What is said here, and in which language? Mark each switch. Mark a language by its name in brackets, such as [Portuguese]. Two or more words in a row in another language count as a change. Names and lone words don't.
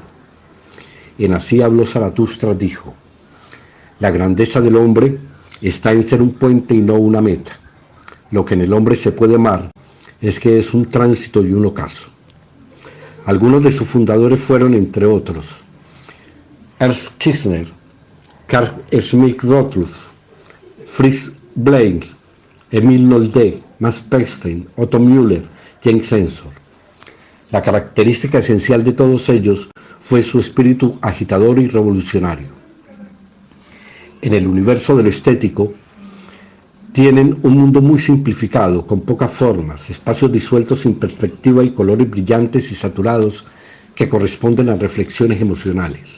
[Spanish] En Así habló Zaratustra dijo: la grandeza del hombre está en ser un puente y no una meta. Lo que en el hombre se puede amar es que es un tránsito y un ocaso. Algunos de sus fundadores fueron, entre otros, Ernst Kirchner, Karl Schmidt Rottluff, Fritz Blech, Emil Nolde, Max Pechstein, Otto Müller, James Ensor. La característica esencial de todos ellos fue su espíritu agitador y revolucionario. En el universo de lo estético, tienen un mundo muy simplificado, con pocas formas, espacios disueltos sin perspectiva y colores brillantes y saturados que corresponden a reflexiones emocionales.